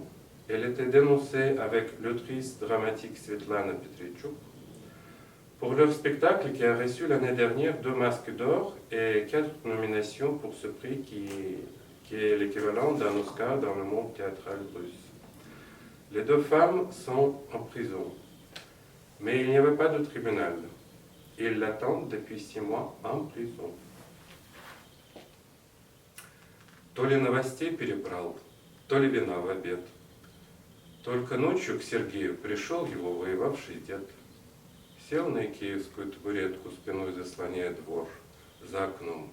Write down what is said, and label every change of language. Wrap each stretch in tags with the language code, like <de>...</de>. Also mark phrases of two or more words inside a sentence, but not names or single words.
<fr>Elle était dénoncée avec l'autrice dramatique Svetlana Petrichuk pour leur spectacle qui a reçu l'année dernière 2 masques d'or et 4 nominations pour ce prix qui est l'équivalent d'un Oscar dans le monde théâtral russe. Les 2 femmes sont en prison, mais il n'y avait pas de tribunal. Ils l'attendent depuis 6 mois en prison.</fr> <ru>То ли новостей перебрал, то ли вина в обед. Только ночью к Сергею пришел его воевавший дед. Сел на икеевскую табуретку, спиной заслоняя двор, за окном.</ru>